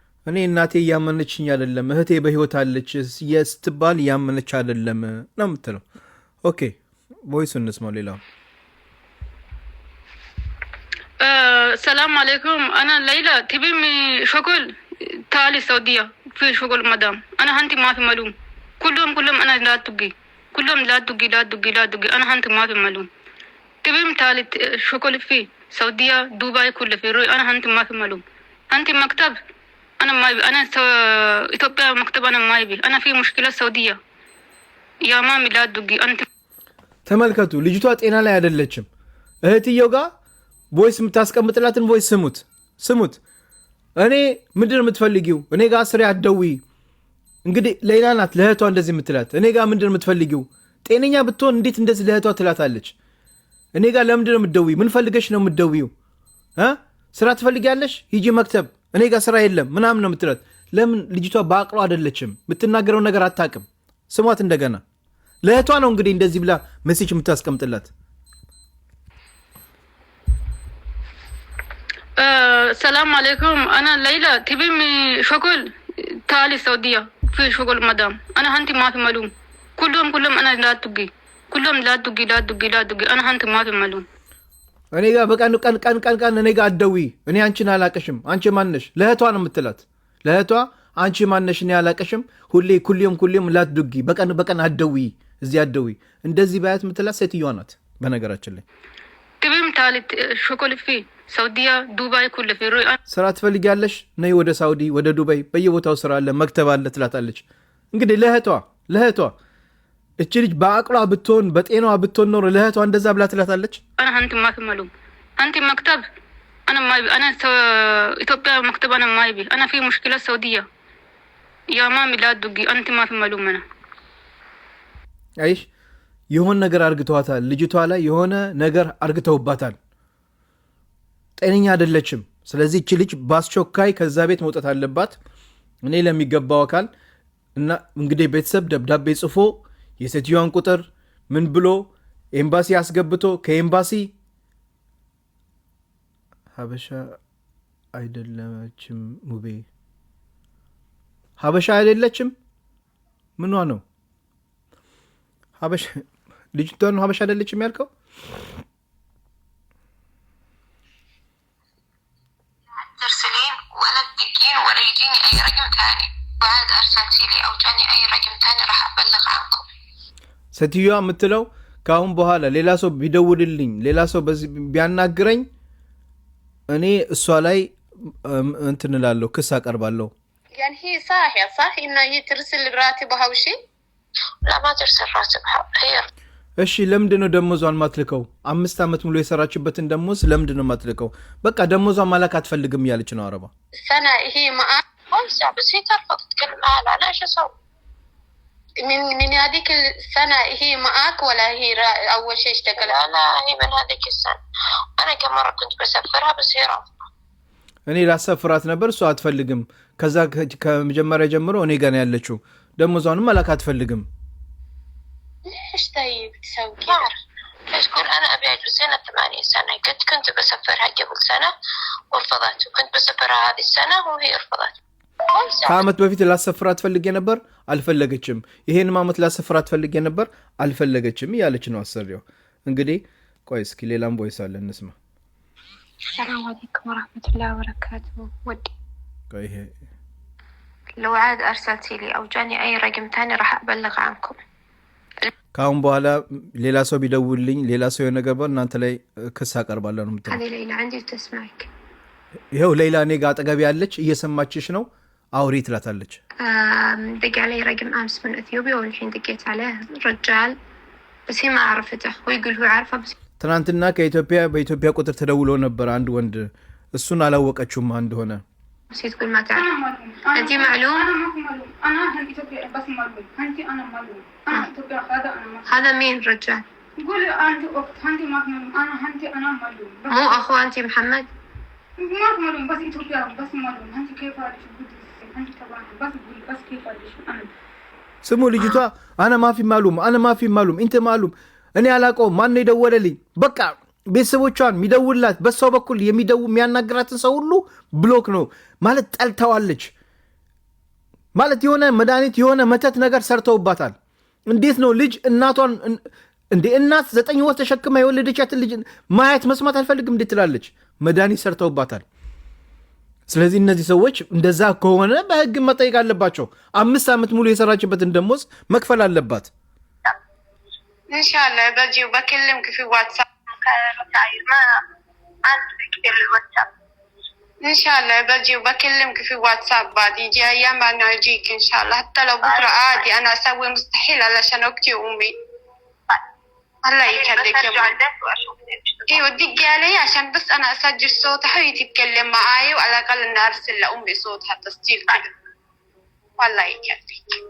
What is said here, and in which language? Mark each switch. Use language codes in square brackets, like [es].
[am] እኔ እናቴ ያመነችኝ አይደለም እህቴ በህይወት አለች ስትባል ያመነች አይደለም ነው የምትለው። ኦኬ ቮይስ እንስማው ሌላው [ar] السلام عليكم انا ليلى تبي من شغل تالي السعوديه في شغل مدام انا هنتي ما في معلوم كلهم انا لا تجي كلهم لا تجي انا هنتي ما في معلوم تبي من تالي شغل في السعوديه دبي كل في روي انا هنتي ما في معلوم هنتي مكتب انا ما يبي انا اثيوبيا مكتب انا ما يبي انا في مشكله السعوديه يا مامي لا تجي انت [am] ተመልከቱ ልጅቷ ጤና ላይ አይደለችም። እህትየው ጋር ቮይስ የምታስቀምጥላትን ቮይስ ስሙት። እኔ ምንድን ነው የምትፈልጊው? እኔ ጋር ስሪ አትደውይ። እንግዲህ ሌላ ናት ለእህቷ እንደዚህ የምትላት። እኔ ጋር ምንድን ነው የምትፈልጊው? ጤነኛ ብትሆን እንዴት እንደዚህ ለእህቷ ትላታለች? እኔ ጋር ለምንድን ነው የምትደውይ? ምን ፈልገሽ ነው የምትደውይው? ስራ ትፈልጊያለሽ? ሂጂ መክተብ። እኔ ጋር ስራ የለም ምናምን ነው የምትላት። ለምን? ልጅቷ በአቅሏ አይደለችም። የምትናገረው ነገር አታውቅም። ስሟት እንደገና። ለእህቷ ነው እንግዲህ እንደዚህ ብላ ሜሴጅ የምታስቀምጥላት። [ar] السلام عليكم انا ليلى تبي من شغل تالي السعوديه في شغل مدام انا هنتي ما في معلوم كلهم انا لا تجي كلهم لا تجي انا هنتي ما في معلوم [am] እኔ ጋር በቀን ቀን እኔ ጋር አትደውይ። እኔ አንቺን አላቀሽም። አንቺ ማነሽ? ለእህቷ ነው የምትላት። ለእህቷ አንቺ ማነሽ? እኔ አላቀሽም። ሁሌም ላትዱጊ በቀን አትደውይ፣ እዚህ አትደውይ። እንደዚህ ባያት የምትላት ሴትዮዋ ናት በነገራችን ላይ። [ar] تبي تالي شغل في السعوديه دبي كل في روي [am] ስራ ትፈልጊያለሽ? ነይ ወደ ሳውዲ ወደ ዱባይ በየቦታው ስራ አለ መክተብ አለ ትላታለች። እንግዲህ ለእህቷ እቺ ልጅ በአቅሏ ብትሆን በጤናዋ ብትሆን ኖር ለእህቷ እንደዛ ብላ ትላታለች። [ar] انا هنتي ما في معلوم انت مكتب انا ما يبي انا اثيوبيا مكتب انا ما يبي انا في مشكله السعوديه يا مامي لا تدقي انت ما في معلوم انا [am] አይሽ የሆነ ነገር አርግተዋታል። ልጅቷ ላይ የሆነ ነገር አርግተውባታል። ጤነኛ አይደለችም። ስለዚህ እቺ ልጅ በአስቸኳይ ከዛ ቤት መውጣት አለባት። እኔ ለሚገባው አካል እና እንግዲህ ቤተሰብ ደብዳቤ ጽፎ የሴትዮዋን ቁጥር ምን ብሎ ኤምባሲ አስገብቶ ከኤምባሲ ሀበሻ አይደለችም ሙቤ ሀበሻ አይደለችም ምኗ ነው ሀበሻ ልጅቷን ሀበሻ አይደለችም ያልከው? [ar] ترسلين ولا تدقين ولا يجيني اي رقم ثاني بعد ارسلتي لي او جاني اي رقم ثاني راح ابلغ عنكم [am] ሴትዮዋ የምትለው ካሁን በኋላ ሌላ ሰው ቢደውልልኝ ሌላ ሰው በዚህ ቢያናግረኝ እኔ እሷ ላይ እንትን እላለሁ ክስ አቀርባለሁ። [ar] يعني هي صح ان هي ترسل راتبها وشي لا ما ترسل راتبها هي [am] እሺ ለምንድን ነው ደሞዟን ማትልከው? 5 አመት ሙሉ የሰራችበትን ደሞዝ ለምንድን ነው ማትልከው? በቃ ደሞዟን ማላክ አትፈልግም እያለች ነው አረባ። [ar] سنه هي معاك بس هي ترفض تتكلم معها لا ايش اسوي من هذيك السنه هي معاك ولا هي اول شيء اشتغلت؟ لا هي من هذيك السنه انا كم مره كنت بسفرها بس هي رافضه [am] እኔ ላሰፍራት ነበር እሷ አትፈልግም። ከዛ ከመጀመሪያ ጀምሮ እኔ ጋር ያለችው ደሞዟንም ማላክ አትፈልግም። [ar] ليش طيب تسوي كذا؟ ليش تقول انا ابي اجلس هنا 8 سنه كنت بسفرها قبل سنه ورفضت وكنت بسفرها هذه السنه وهي رفضت [am] ከአመት በፊት ላሰፍራት ፈልጌ ነበር አልፈለገችም። ይሄን አመት ላሰፍራት ፈልጌ ነበር አልፈለገችም እያለች ነው አሰሪው። እንግዲህ ቆይ እስኪ ሌላም ቮይስ አለ እንስማ። [ar] السلام عليكم ورحمه الله وبركاته ودي [am] ቆይ [ar] لو عاد ارسلتي لي او جاني اي رقم ثاني راح ابلغ عنكم [am] ከአሁን በኋላ ሌላ ሰው ቢደውልልኝ ሌላ ሰው የሆነ ነገር እናንተ ላይ ክስ አቀርባለሁ ነው የምትለው። [ar] هذه ليلى عندي تسمعك [am] ይኸው ሌላ እኔ ጋር አጠገብ ያለች እየሰማችሽ ነው። አውሪ ትላታለች። [ar] دق علي رقم امس من اثيوبيا والحين دقيت عليه رجال بس هي ما عرفته هو يقول هو عارفه بس [am] ትናንትና ከኢትዮጵያ በኢትዮጵያ ቁጥር ተደውሎ ነበር አንድ ወንድ እሱን አላወቀችውም እንደሆነ [ar] بس تقول ما تعرف انت معلوم انا ما في معلوم انا هل اثيوبيا بس معلوم انت انا معلوم انا اثيوبيا هذا انا معلوم هذا مين رجال قولي انت اخت انت ما في معلوم انا معلوم مو اخو انت محمد ما في معلوم بس اثيوبيا بس معلوم انت كيف عارف انت طبعا بس قولي بس كيف عارف انا [am] ስሙ ልጅቷ [ar] አነ ማፊ ማሉም እንተ ማሉም [am] እኔ አላውቀውም ማን የደወለልኝ በቃ ቤተሰቦቿን የሚደውላት በሷ በኩል የሚያናግራትን ሰው ሁሉ ብሎክ ነው ማለት ጠልተዋለች ማለት የሆነ መድኃኒት የሆነ መተት ነገር ሰርተውባታል። እንዴት ነው ልጅ እናቷን እንደ እናት 9 ወር ተሸክማ የወለደቻትን ልጅ ማየት መስማት አልፈልግም እንዴት ትላለች? መድኃኒት ሰርተውባታል። ስለዚህ እነዚህ ሰዎች እንደዛ ከሆነ በህግ መጠየቅ አለባቸው። 5 ዓመት ሙሉ የሰራችበትን ደሞዝ መክፈል አለባት። [ar] ኢንሻአላህ በጂው በከልምክ في واتساب ما كثير الواتساب ኢንሻአላህ በጂው በከልምك في واتساب بعد يجي ايام انا اجيك ان شاء الله حتى لو بكره عادي انا اسوي مستحيل علشان اختي وامي الله يخليك يا ايوه دق علي عشان بس انا اسجل صوتها وهي تتكلم معاي وعلى الاقل ان ارسل لامي صوتها تسجيل كده والله يخليك